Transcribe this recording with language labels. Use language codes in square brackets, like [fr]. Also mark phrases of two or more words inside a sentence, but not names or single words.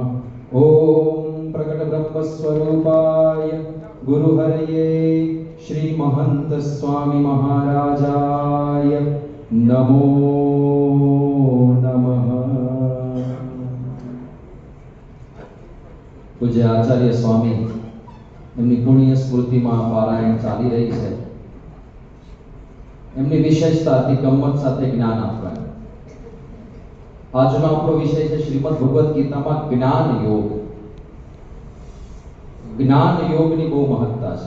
[sa] ओम प्रकट ब्रह्म स्वरूपाय गुरुहरये श्री महंत स्वामी महाराजाय नमो नमः। [gu] પૂજ્ય આચાર્ય સ્વામી એમની પુણ્ય સ્મૃતિમાં પારાયણ ચાલી રહી છે। એમની વિશેષતા અતિ ગમ્મત સાથે જ્ઞાન આપવાનું। આજનો આપણો વિષય છે શ્રીમદ ભગવદ ગીતામાં જ્ઞાન યોગ। જ્ઞાન યોગની બહુ મહત્તા છે।